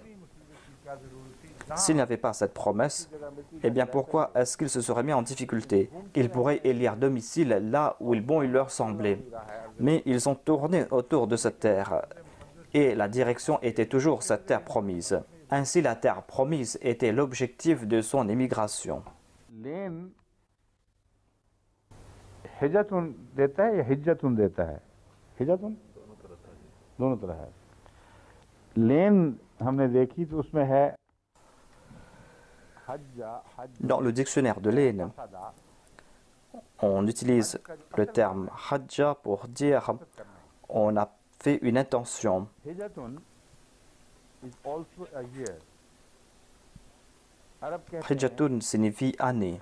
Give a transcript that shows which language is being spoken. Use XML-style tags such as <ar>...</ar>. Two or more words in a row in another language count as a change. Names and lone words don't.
<fr>S'il n'y avait pas cette promesse, eh bien pourquoi est-ce qu'il se serait mis en difficulté? Il pourrait élire domicile là où il leur semblait. Mais ils ont tourné autour de cette terre et la direction était toujours cette terre promise. Ainsi, la terre promise était l'objectif de son émigration.</fr> <ur>لین ہجتن دیتا ہے یا حجتن دیتا ہے? ہجتن دونوں طرح ہے. لین ہم نے دیکھی تو اس میں ہے</ur> <fr>Dans le dictionnaire de Lane, on utilise le terme hajja pour dire on a fait une intention. Hijjatun signifie année.</fr>